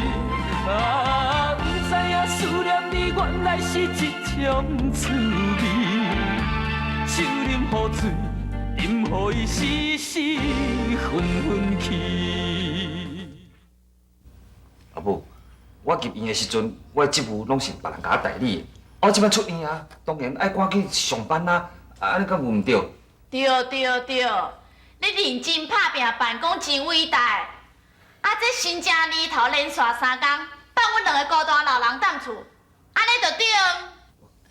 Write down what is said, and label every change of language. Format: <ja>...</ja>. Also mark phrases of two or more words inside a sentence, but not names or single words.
<nan>啊，不知影思念你原来是一种滋味，酒啉好醉，饮好伊时时昏昏去。阿母，我入院的时阵，我的职务拢是别人甲我代理的。我即摆出院啊，当然爱赶去上班啊，安尼敢有毋对？对，你认真打拼，办公真伟大。啊，这新正年头连续3天，放阮2个孤单老人踮厝，安尼就对。</nan>